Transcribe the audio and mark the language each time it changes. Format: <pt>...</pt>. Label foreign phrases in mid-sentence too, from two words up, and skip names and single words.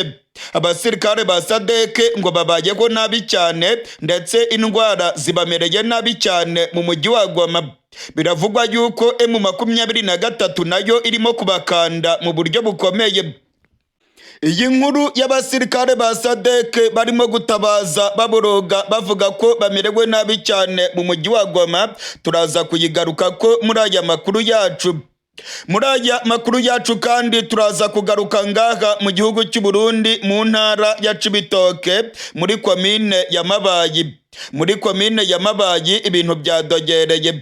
<rw>Abasirikare ba SADC ngo babayeho nabi cyane, ndetse indwara zibamereye nabi cyane mu mujyi wa Goma. Biravugwa yuko M23 nayo irimo kubakanda mu buryo bukomeye. Iyi nkuru y'abasirikare ba SADC barimo gutabaza baboroga bavuga ko bamerewe nabi cyane mu mujyi wa Goma turaza kuyigaruka ko muri aya makuru yacu. Muri aya makuru yacu kandi turaza kugaruka ngaha mu gihugu cy'u Burundi mu ntara ya Cibitoke muri komine ya Mabayi. Muri komine ya Mabayi ibintu byadogereye.</rw>